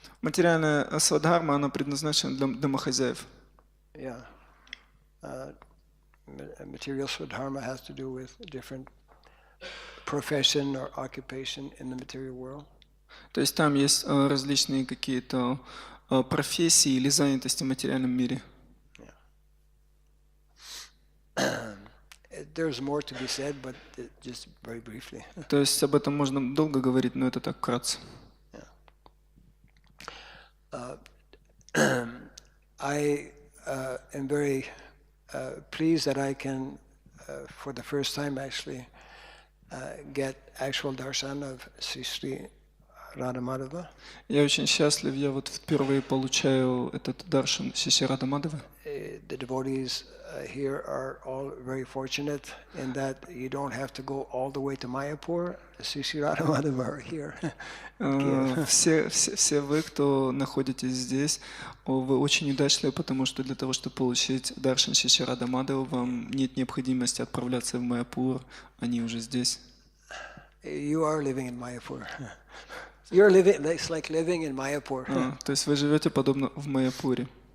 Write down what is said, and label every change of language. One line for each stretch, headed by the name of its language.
Russian: Материальная свадхарма, она предназначена для домохозяев.
English: Yeah. Material swadharma has to do with different profession or occupation in the material world.
Russian: То есть там есть различные какие-то профессии или занятости в материальном мире.
English: There's more to be said, but just very briefly.
Russian: То есть об этом можно долго говорить, но это так вкратце.
English: I am very pleased that I can, for the first time actually, get actual darshan of Sri Radha Madhava.
Russian: Я очень счастлив, я вот впервые получаю этот даршан Шри Рады Мадхавы.
English: The devotees here are all very fortunate in that you don't have to go all the way to Mayapur. Sri Radha Madhava are here.
Russian: Все вы, кто находитесь здесь, вы очень удачливы, потому что для того, чтобы получить даршан Шри Рады Мадхавы, вам нет необходимости отправляться в Майяпур, они уже здесь.
English: You are living in Mayapur. You're living, it's like living in Mayapur.
Russian: То есть вы живете подобно в Майяпуре.